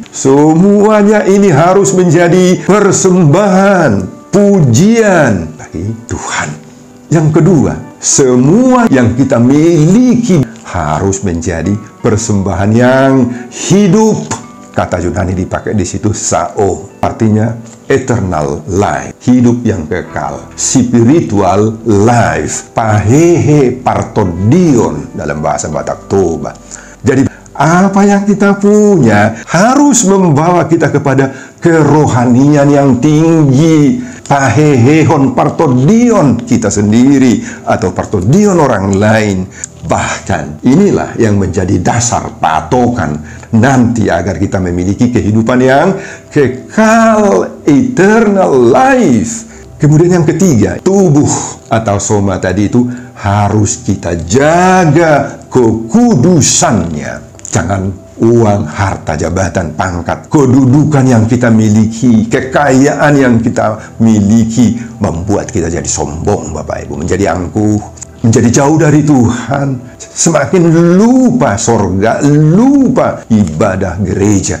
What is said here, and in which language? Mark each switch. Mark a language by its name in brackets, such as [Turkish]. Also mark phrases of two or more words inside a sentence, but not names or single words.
[Indonesian] Semuanya ini harus menjadi persembahan, pujian bagi Tuhan. Yang kedua, semua yang kita miliki harus menjadi persembahan yang hidup. Kata Yunani dipakai di situ sao, artinya [English] eternal life, [Indonesian] hidup yang kekal, [English] spiritual life, [Batak Toba] pahehe partodion dalam bahasa Batak Toba. [Indonesian] Jadi apa yang kita punya harus membawa kita kepada kerohanian yang tinggi, [Batak Toba] pahehehon partodion [Indonesian] kita sendiri atau partodion orang lain. Bahkan inilah yang menjadi dasar patokan nanti agar kita memiliki kehidupan yang kekal, [English] eternal life. [Indonesian] Kemudian yang ketiga, tubuh atau soma tadi itu harus kita jaga kekudusannya. Jangan uang, harta, jabatan, pangkat, kedudukan yang kita miliki, kekayaan yang kita miliki membuat kita jadi sombong, Bapak Ibu, menjadi angkuh, menjadi jauh dari Tuhan, semakin lupa sorga, lupa ibadah gereja.